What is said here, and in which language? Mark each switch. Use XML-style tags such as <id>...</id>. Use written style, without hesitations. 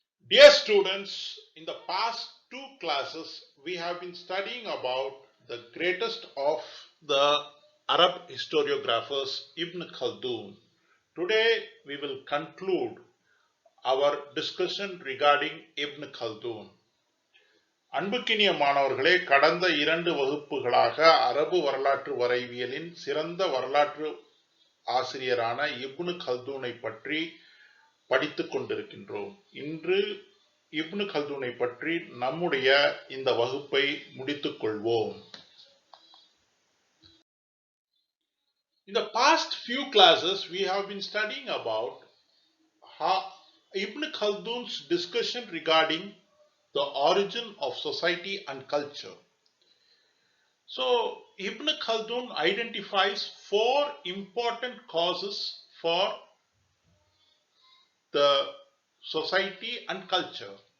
<en>Dear students, in the past two classes, we have been studying about the greatest of the Arab historiographers, Ibn Khaldun. Today, we will conclude our discussion regarding Ibn Khaldun.</en> <ta>அன்புக்கினிய மாணவர்களே, கடந்த இரண்டு வகுப்புகளாக அரபு வரலாற்று வரைவியலின் சிறந்த வரலாற்று ஆசிரியரான இப்னு கல்தூனை பற்றி படித்துக் கொண்டிருக்கின்றோம். இன்று இப்னு கல்தூனை பற்றி நம்முடைய இந்த வகுப்பை முடித்துக் கொள்வோம்.</ta> <en>In the past few classes, we have been studying about Ibn Khaldun's discussion regarding the origin of society and culture. So, Ibn Khaldun identifies four important causes for the society and culture.</en>